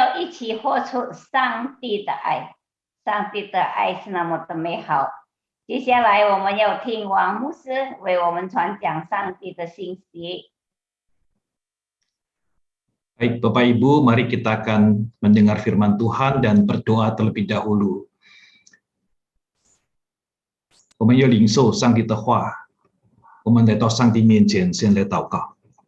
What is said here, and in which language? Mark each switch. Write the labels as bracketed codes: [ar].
[zh] 起活出上帝的爱，上帝的爱是那么的美好。接下来我们要听王牧师为我们传讲上帝的信息。 [id] Baik Bapak Ibu, mari kita akan mendengar firman Tuhan dan berdoa terlebih dahulu. [zh] 我们要领受上帝的话，我们来到上帝面前，先来祷告。